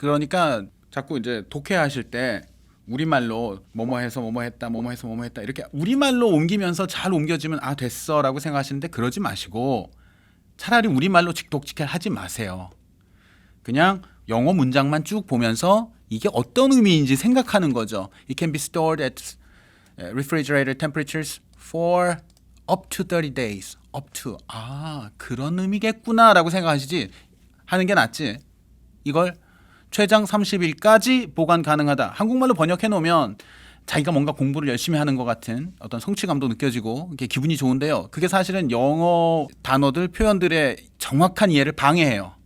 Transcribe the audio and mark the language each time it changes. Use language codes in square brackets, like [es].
[ko] 그러니까 자꾸 이제 독해하실 때 우리말로 뭐뭐해서 뭐뭐했다 뭐뭐해서 뭐뭐했다 이렇게 우리말로 옮기면서 잘 옮겨지면 됐어라고 생각하시는데 그러지 마시고 차라리 우리말로 직독직해 하지 마세요. 그냥 영어 문장만 쭉 보면서 이게 어떤 의미인지 생각하는 거죠. [en] It can be stored at refrigerator temperatures for up to 30 days. up to. [ko] 그런 의미겠구나라고 생각하시지 하는 게 낫지. 이걸 최장 30일까지 보관 가능하다. 한국말로 번역해 놓으면 자기가 뭔가 공부를 열심히 하는 것 같은 어떤 성취감도 느껴지고 이게 기분이 좋은데요. 그게 사실은 영어 단어들, 표현들의 정확한 이해를 방해해요.